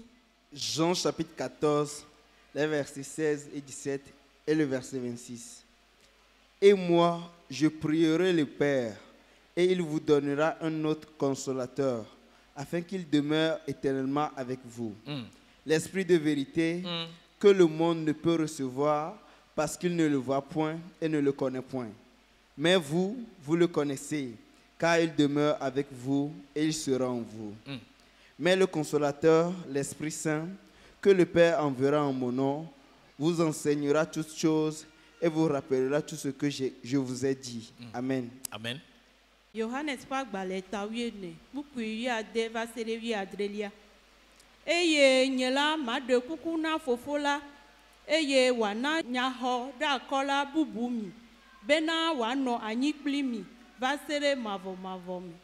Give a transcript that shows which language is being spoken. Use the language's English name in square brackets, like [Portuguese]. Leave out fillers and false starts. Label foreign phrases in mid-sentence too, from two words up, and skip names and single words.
[French] Jean chapitre 14, les versets 16 et 17 et le verset 26. Et moi, je prierai le Père, et il vous donnera un autre consolateur, afin qu'il demeure éternellement avec vous. L'Esprit de vérité que le monde ne peut recevoir parce qu'il ne le voit point et ne le connaît point. Mais vous, vous le connaissez, car il demeure avec vous et il sera en vous. Mais le consolateur, l'Esprit Saint, que le Père enverra en mon nom, vous enseignera toutes choses et vous rappellera tout ce que je vous ai dit. Amen. Amen. [Ewe] Yohanes ƒe agbalẽ ta 14, Kpikpi 8 va se ɖe 17. Eye nye la maɖe kuku na Fofo la, eye wòana nyaxɔ ɖe akɔla bubu mi, bena wòanɔ anyi kpli mi va se ɖe mavɔmavɔ me.